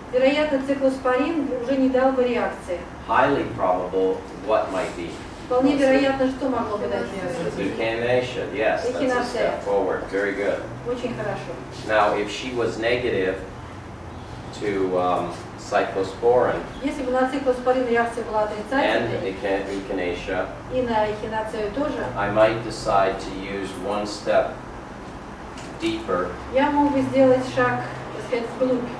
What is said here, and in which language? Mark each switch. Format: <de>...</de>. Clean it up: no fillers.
<ru>Вероятно, циклоспорин уже не дал бы реакции.</ru> <en>Highly probable, what might be?</en> <ru>Вполне вероятно, что могло бы дать реакцию.</ru> <en>Echinacea, yes, that's a Echinacea. step forward. Very good.</en> <ru>Очень хорошо.</ru> <en>Now, if she was negative to cyclosporin</en> <ru>Если бы на циклоспорин реакция была</ru> <en>and</en> <ru>отрицательной,</ru> <en>echinacea,</en> <ru>и на эхинацию тоже,</ru> <en>I might decide to use one step deeper,</en> <ru>я мог бы сделать шаг, так сказать, вглубь,</ru>